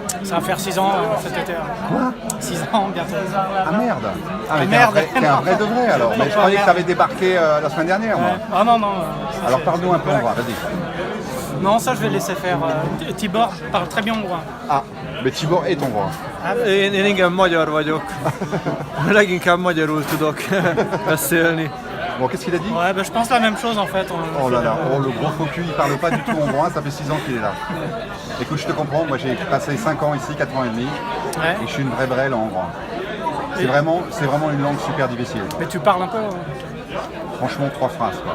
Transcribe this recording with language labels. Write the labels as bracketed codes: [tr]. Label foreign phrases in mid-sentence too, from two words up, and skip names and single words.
[fr] Ça va faire 6 ans cet été. Quoi? 6 ans bientôt. Ah merde. Ah mais merde. t'es un vrai de vrai alors. Mais je croyais que t'avais débarqué la semaine dernière moi. Ah non, non. Alors parle-nous un peu hongrois, vas-y. Non, ça je vais laisser faire. Tibor parle très bien hongrois. Ah, mais Tibor est hongrois. [hu] Én igen magyar vagyok. Leginkább magyarul tudok beszélni. [fr] Bon, qu'est-ce qu'il a dit? Ouais, bah, je pense la même chose en fait. Oh là là, oh, le gros faux cul, il parle pas du tout hongrois, ça fait 6 ans qu'il est là. Écoute, je te comprends, moi j'ai passé 5 ans ici, 4 ans et demi, Ouais. et je suis une vraie brêle en hongrois. C'est vraiment une langue super difficile. Mais tu parles un peu. Franchement, 3 phrases quoi.